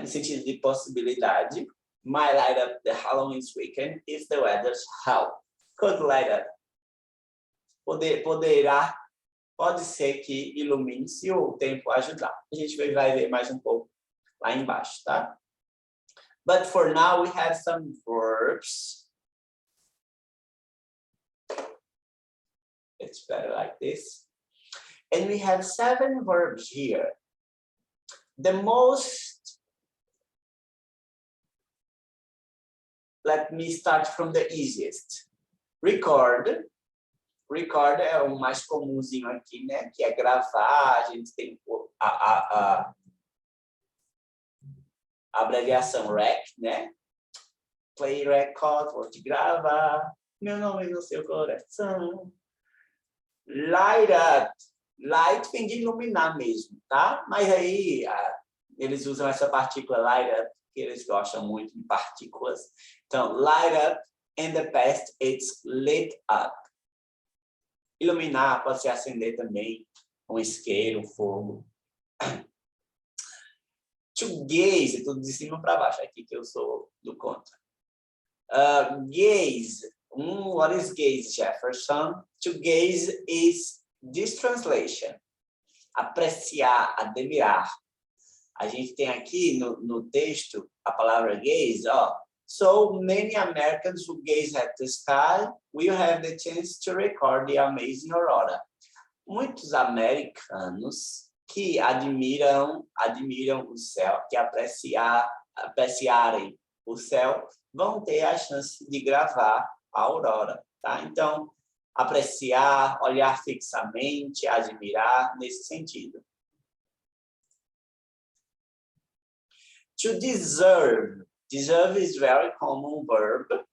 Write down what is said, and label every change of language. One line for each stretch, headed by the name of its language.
English: No sentido de possibilidade. Might light up the Halloween weekend if the weather's help. Could light up.
Portuguese: Poderá. Pode ser que ilumine se o tempo ajudar. A gente vai ver mais um pouco lá embaixo, tá?
English: But for now, we have some verbs. It's better like this. And we have 7 verbs here. The most, let me start from the easiest. Record.
Portuguese: Record é o mais comumzinho aqui, né? Que é gravar, a gente tem a abreviação REC, né? Play record, vou te gravar, meu nome no seu coração. Light up. Light vem de iluminar mesmo, tá? Mas aí eles usam essa partícula light up, que eles gostam muito de partículas. Então,
English: light up, in the past, it's lit up.
Portuguese: Iluminar pode ser acender também, um isqueiro, um fogo. To gaze, tudo de cima para baixo, aqui que eu sou do contra.
English: Gaze, what is gaze, Jefferson? To gaze is this translation.
Portuguese: Apreciar, admirar. A gente tem aqui no texto a palavra gaze, ó.
English: So many Americans who gaze at the sky will have the chance to record the amazing aurora.
Portuguese: Muitos americanos que admiram o céu, que apreciarem o céu, vão ter a chance de gravar a aurora, tá? Então, apreciar, olhar fixamente, admirar, nesse sentido.
English: To deserve. Deserve is very common verb.